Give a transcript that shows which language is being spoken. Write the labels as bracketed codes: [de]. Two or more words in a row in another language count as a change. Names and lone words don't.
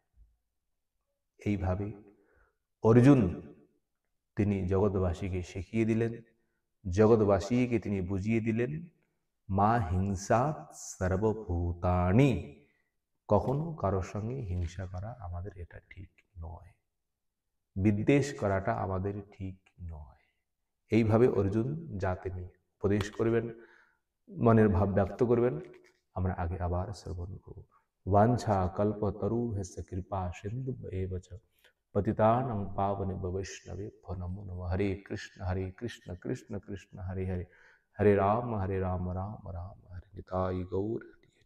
[bn] এইভাবে অর্জুন তিনি জগৎবাসীকে শিখিয়ে দিলেন, জগৎবাসীকে তিনি বুঝিয়ে দিলেন, [sa] মা হিংসা সর্বভূতানি, [bn] কখনো কারোর সঙ্গে হিংসা করা আমাদের এটা ঠিক নয়, বিদ্বেষ করাটা আমাদের ঠিক নয়। এইভাবে অর্জুন যা তিনি উপদেশ করবেন, মনের ভাব ব্যক্ত করবেন, আমরা আগে আবার শ্রবণ করব। [sa] বাঞ্ছা কল্পতরুভ্যশ্চ কৃপা সিন্ধু এব চ পতিতানাং পাবনেভ্যো বৈষ্ণবেভ্যো নমো নমঃ। হরে কৃষ্ণ কৃষ্ণ কৃষ্ণ হরে হরে, হরে রাম রাম রাম হরে। নিতাই গৌর।